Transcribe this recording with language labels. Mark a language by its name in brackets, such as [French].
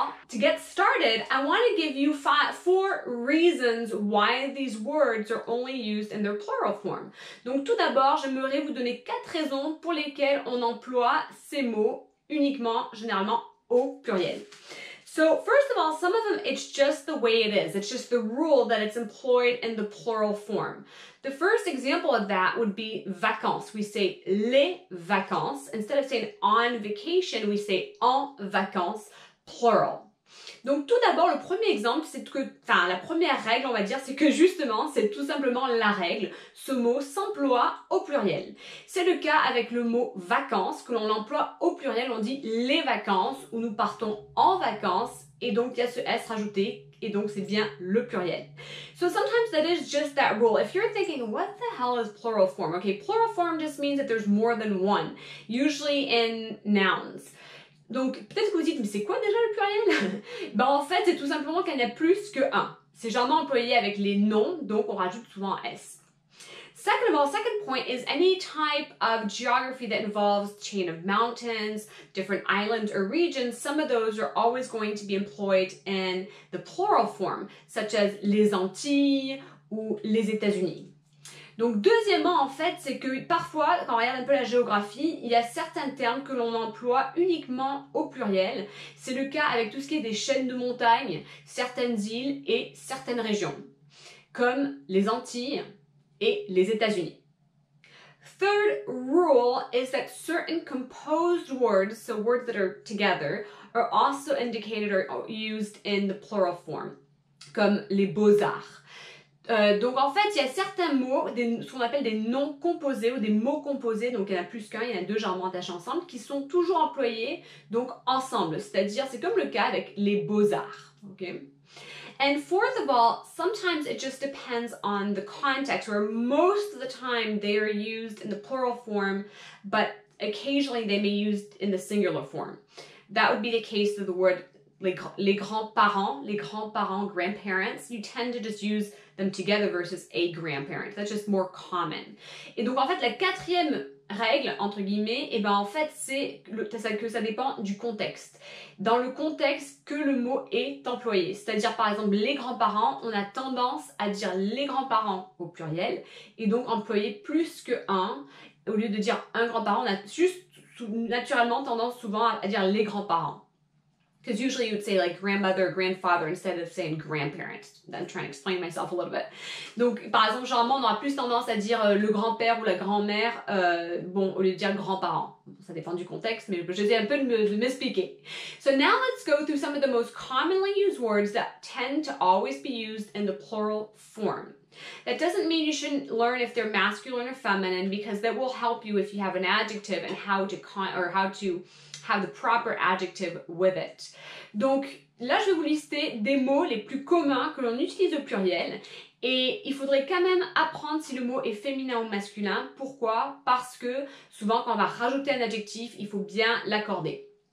[English] To get started, I want to give you four reasons why these words are only used in their plural form. [French] Donc tout d'abord, j'aimerais vous donner 4 raisons pour lesquelles on emploie ces mots uniquement, généralement, au pluriel. [English] So first of all, some of them, it's just the way it is. It's just the rule that it's employed in the plural form. The first example of that would be vacances. We say les vacances. Instead of saying on vacation, we say en vacances, plural. [French] Donc tout d'abord, le premier exemple, c'est que, la première règle, on va dire, c'est que justement, c'est tout simplement la règle. Ce mot s'emploie au pluriel. C'est le cas avec le mot vacances, que l'on emploie au pluriel, on dit les vacances, ou nous partons en vacances, et donc il y a ce S rajouté, et donc c'est bien le pluriel. [English] So sometimes that is just that rule. If you're thinking, what the hell is plural form? Okay, plural form just means that there's more than one, usually in nouns. [French] Donc, peut-être que vous dites, mais c'est quoi déjà le pluriel? Ben, en fait, c'est tout simplement qu'il y en a plus que un. C'est généralement employé avec les noms, donc on rajoute souvent un S. [English] Second point is any type of geography that involves chain of mountains, different islands or regions, some of those are always going to be employed in the plural form, such as les Antilles ou les États-Unis. [French] Donc deuxièmement, en fait, c'est que parfois, quand on regarde un peu la géographie, il y a certains termes que l'on emploie uniquement au pluriel. C'est le cas avec tout ce qui est des chaînes de montagnes, certaines îles et certaines régions, comme les Antilles et les États-Unis. [English] Third rule is that certain composed words, so words that are together, are also indicated or used in the plural form, [French] comme les beaux-arts. Donc en fait, il y a certains mots, ce qu'on appelle des noms composés ou des mots composés, donc il y en a plus qu'un, il y en a deux généralement attachés ensemble, qui sont toujours employés donc ensemble, c'est-à-dire c'est comme le cas avec les beaux-arts. [English] Okay? And fourth of all, sometimes it just depends on the context, where most of the time they are used in the plural form, but occasionally they may be used in the singular form. That would be the case of the word les grands-parents, grandparents. You tend to just use them together versus a grandparent. That's just more common. [French] Et donc en fait, la quatrième règle, entre guillemets, et ben en fait, c'est que ça dépend du contexte. Dans le contexte que le mot est employé. C'est-à-dire, par exemple, les grands-parents, on a tendance à dire les grands-parents au pluriel, et donc employer plus que un. Au lieu de dire un grand-parent, on a juste naturellement tendance souvent à dire les grands-parents. [English] Because usually you would say like grandmother or grandfather instead of saying grandparents. I'm trying to explain myself a little bit. [French] Donc, par exemple, généralement, on aura plus tendance à dire le grand-père ou la grand-mère, au lieu de dire grands-parents. Ça dépend du contexte, mais j'essaie un peu de m'expliquer. [English] So now let's go through some of the most commonly used words that tend to always be used in the plural form. That doesn't mean you shouldn't learn if they're masculine or feminine, because that will help you if you have an adjective and how to have the proper adjective with it. [French] Donc là, je vais vous lister des mots les plus communs que l'on utilise au pluriel, et il faudrait quand même apprendre si le mot est féminin ou masculin. Pourquoi? Parce que souvent quand on va rajouter un adjectif, il faut bien l'accorder.